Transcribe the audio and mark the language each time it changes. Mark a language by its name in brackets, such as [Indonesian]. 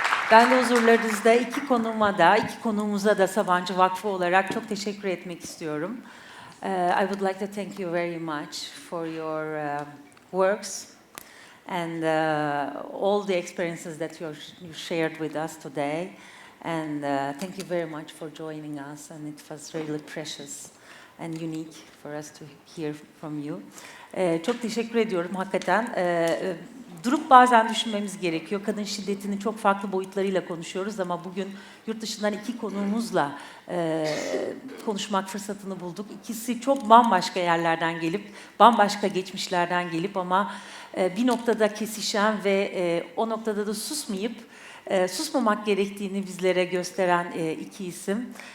[Turkish] Ben de huzurlarınızda iki konuğumuza da Sabancı Vakfı olarak çok teşekkür etmek istiyorum. [English] I would like to thank you very much for your works and all the experiences that you shared with us today. And thank you very much for joining us, and it was really precious and unique for us to hear from you. [Turkish] Çok teşekkür ediyorum hakikaten. Durup bazen düşünmemiz gerekiyor. Kadın şiddetinin çok farklı boyutlarıyla konuşuyoruz ama bugün yurt dışından iki konuğumuzla konuşmak fırsatını bulduk. İkisi çok bambaşka yerlerden gelip, bambaşka geçmişlerden gelip ama bir noktada kesişen ve o noktada da susmamak gerektiğini bizlere gösteren iki isim.